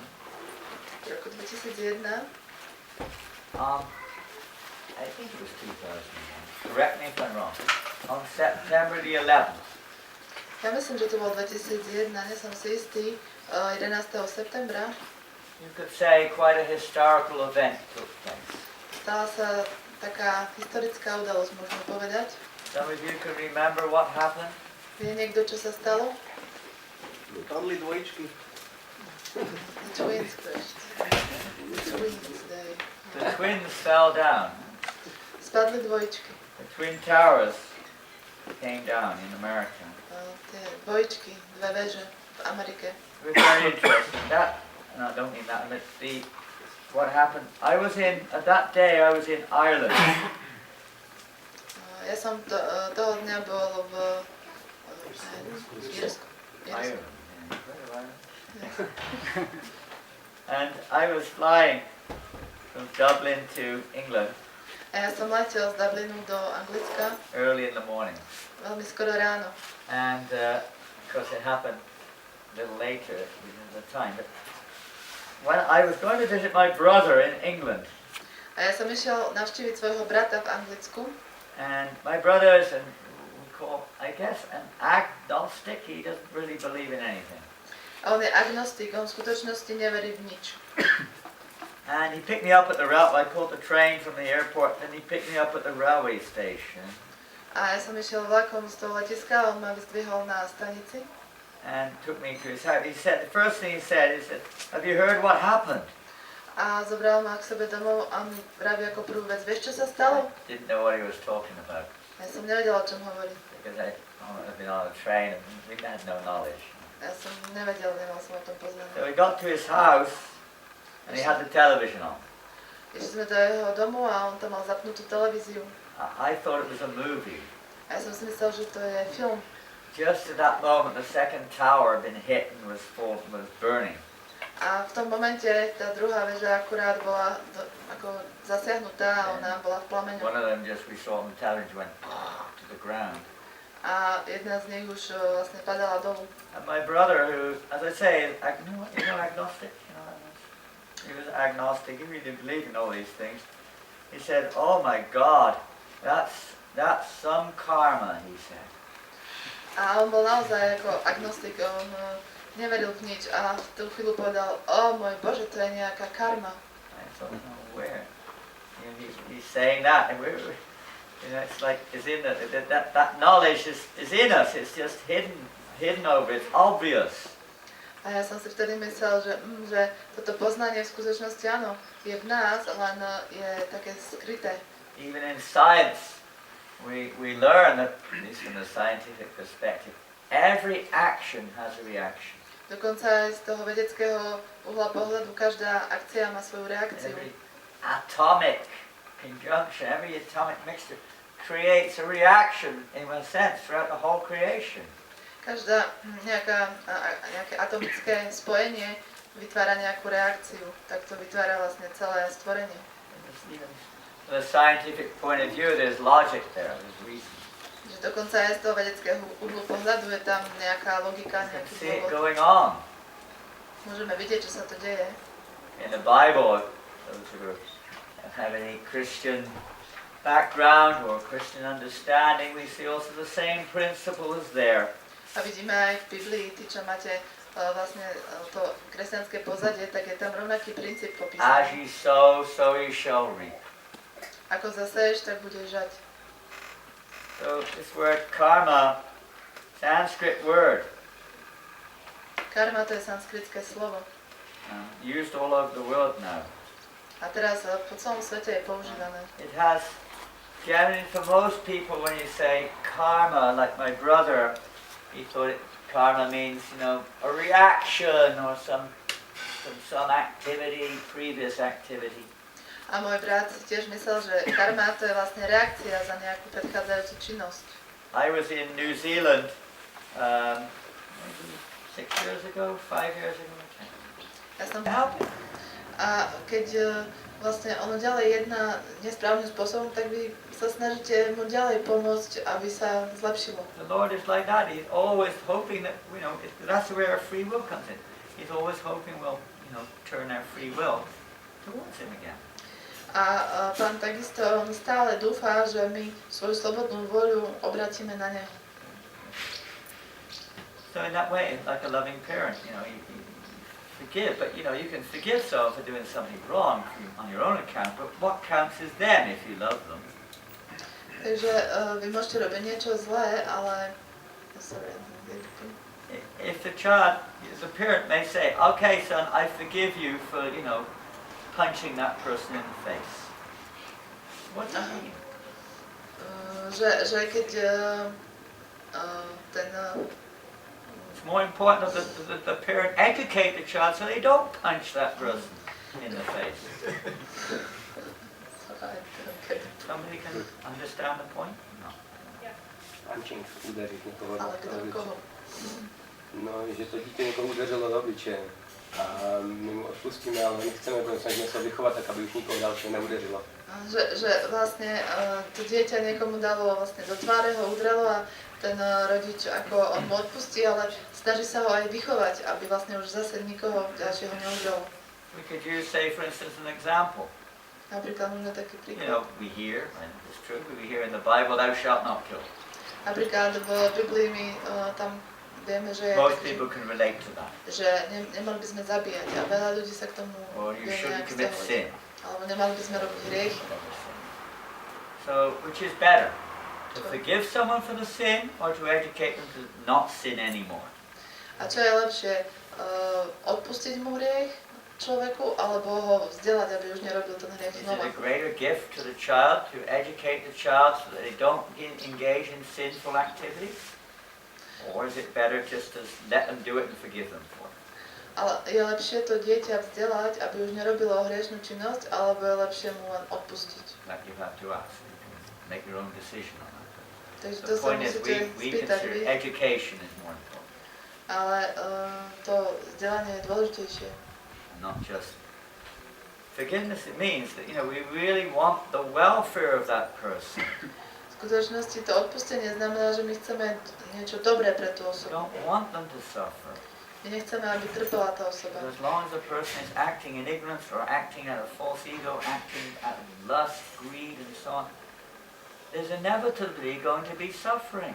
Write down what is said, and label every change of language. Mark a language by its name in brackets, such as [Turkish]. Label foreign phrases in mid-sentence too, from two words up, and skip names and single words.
[Slovak] V roku 2001, [English] I think it was 2001, correct me if I'm wrong, on September the 11th, [Slovak] ja myslím, že to bol 2001, nie som si istý, 11. septembra, [English] you could say quite a historical event took place. [Slovak] stala sa taká historická udalosť, možno povedať. [English] Some of you can remember what happened? [Slovak] Vie niekto, čo sa stalo? Padli dvojičky. [English] The twins crashed. The twins, they... The twins fell down. [Slovak] Spadli dvojičky. [English] The Twin Towers came down in America. [Slovak] Tie dvojičky, dve veže v Amerike. [English] It was very interesting. That, no, I don't mean that. But what happened? At that day I was in Ireland. [Slovak] Ja som toho dňa bol v Írsku. [English] Ireland. Yeah. And I was flying from Dublin to England [Slovak] A ja som letel z Dublinu do Anglicka [English] early in the morning. [Slovak] veľmi skoro ráno. [English] And because it happened a little later within the time. But when I was going to visit my brother in England, [Slovak] A ja som išiel navštíviť svojho brata v Anglicku. [English] and my brother is I guess an agnostic. He doesn't really believe in anything. [Slovak] A on je agnostik, on v skutočnosti neverí v nič. [English] And he picked me up at the railway. I caught the train from the airport, and he picked me up at the railway station. [Slovak] A ja som išiel vlakom z toho letiska a on ma vyzdvihol na stanici. [English] And took me to his house. He said, the first thing he said, "Have you heard what happened?" [Slovak] A zobral ma k sebe domov a mi vraví ako prvú vec, vieš, čo sa stalo? [English] Didn't know what he was talking about [Slovak] Ja som nevedela, o čom hovorí. [English] because I'd been on a train and we had no knowledge. [Slovak] Ja som nevedela, nemal som o tom [English] So [Slovak] poznanie. [English] we got to his house, and he had the television on. [Slovak] Išli sme do jeho domu a on tam mal zapnutú televíziu. [English] I thought it was a movie. [Slovak] A ja som si myslel, že to je film. [English] Just at that moment, the second tower had been hit and was burning. [Slovak] A v tom momente tá druhá väža akurát bola ako zasiahnutá a ona bola v plameňu. [English] One of them we saw on the television, went to the ground. [Slovak] A jedna z nich už vlastne padala dolu. [English] And my brother, who, as I say, agnostic, he was agnostic, he really didn't believe in all these things. He said, "Oh my God, that's some karma," he said. [Slovak] A on bol naozaj ako agnostik, on neveril v nič a v tú chvíľu povedal, o môj Bože, to je nejaká karma. [English] I thought, no, where? He's saying that, and it's like it's in that knowledge is in us. It's just hidden over. It's obvious. [Slovak] A ja som si vtedy myslel, že toto poznanie v skutočnosti áno, je v nás, len je také skryté. [English] Even in science, we learn that, at least from the scientific perspective, every action has a reaction. [Slovak] Dokonca aj z toho vedeckého uhla pohľadu každá akcia má svoju reakciu. [English] Every atomic conjunction, every atomic mixture creates a reaction in one sense throughout the whole creation. [Slovak] Každá nejaké atomické spojenie vytvára nejakú reakciu. Tak to vytvára vlastne celé stvorenie. [English] From a scientific point of view, there's logic there, there's reason. [Slovak] Že dokonca aj z toho vedeckého uhlu pohľadu je tam nejaká logika, [English] You can [Slovak] nejaký [English] see it [Slovak] dôvod. [English] going on. [Slovak] Môžeme vidieť, čo sa to deje. [English] In the Bible, those who have any Christian background or Christian understanding, we see also the same principle is there. [Slovak] A vidíme aj v Biblii, tí, čo máte vlastne to kresťanské pozadie, tak je tam rovnaký princíp [English] As [Slovak] popísaný. [English] you sow, so you shall reap. [Slovak] Ako zaseješ, tak budeš žať. [English] So this word karma, Sanskrit word, [Slovak] Karma to je sanskritské slovo. [English] used all over the world now. [Slovak] A teraz po celom svete je používané. [English] It has, generally for most people when you say karma, like my brother, he thought karma means, a reaction or some activity, previous activity. [Slovak] A môj brat si tiež myslel, že karma to je vlastne reakcia za nejakú predchádzajúcu činnosť. [English] I was in New Zealand maybe 6 years ago, 5 years ago. [Slovak] Ja som [English] Help it. [Slovak] A keď vlastne ono ďalej jedná nesprávnym spôsobom, tak vy sa snažíte mu ďalej pomôcť, aby sa zlepšilo. [English] The Lord is like that. He's always hoping that, that's where our free will comes in. He's always hoping we'll, turn our free will towards Him again. [Slovak] A Pán takisto on stále dúfa, že my svoju slobodnú voľu obratíme na Neho. [English] So in that way, like a loving parent, you forgive, but you can forgive someone for doing something wrong on your own account, but what counts is them if you love them. [Slovak] Takže vy môžete robiť niečo zlé, ale... [English] If the child, the parent may say, okay son, I forgive you for, punching that person in the face. What does that mean? [Slovak] Že keď ten... [English] It's more important that the parent educate the child so they don't punch that person in the face. Somebody can understand the point? No. Punching, [Slovak] udariť niekoho. Ale kto koho? No, že to dieťa niekoho uderilo do obličeja. A my mu odpustíme, ale nechceme, aby snažíme sa vychovať tak, aby už nikoho ďalšie neuderilo. Že vlastne to dieťa niekomu dalo vlastne do tváre, ho udrelo a ten rodič ako on mu odpustí, ale snaží sa ho aj vychovať, aby vlastne už zase nikoho ďalšieho neudrelo. [English] We could use, say, for instance, an example. [Slovak] Napríklad máme taký príklad. [English] We hear, and it's true, we hear in the Bible, thou shalt not kill. [Slovak] Napríklad v Biblii my tam vieme, že [English] Most people can relate to that. [Slovak] že nemali by sme zabíjať a veľa ľudí sa k tomu [English] Or you [Slovak] vie [English] shouldn't [Slovak] nejak [English] commit [Slovak] vzťahovať. [English] sin. [Slovak] Alebo nemali by sme robiť hriechy. [English] So, which is better? To forgive someone for the sin or to educate them to not sin anymore? [Slovak] A čo je lepšie? Odpustiť mu hriech človeku alebo ho vzdelať, aby už nerobil ten hriech [English] Is [Slovak] znova? [English] it a greater gift to the child to educate the child so that they don't engage in sinful activities? Or is it better just to let them do it and forgive them for it? [Slovak] Ale je lepšie to dieťa vzdelať, aby už nerobilo hriešnú činnosť, alebo je lepšie mu len odpustiť? [English] That you have to ask. You can make your own decision on that. [Slovak] Takže to [English] The [Slovak] sa [English] point is, [Slovak] musíte [English] we [Slovak] spýtať [English] consider [Slovak] vy, [English] education is more important, [Slovak] ale to vzdelanie je dôležitejšie. [English] not just forgiveness. It means that we really want the welfare of that person. [Slovak] V skutočnosti to odpustenie znamená, že my chceme niečo dobré pre tú [English] We [Slovak] osobu. [English] don't want them to suffer. [Slovak] My nechceme, aby trpela tá osoba. [English] But as long as the person is acting in ignorance or acting out of false ego, acting out of lust, greed, and so on, there's inevitably going to be suffering.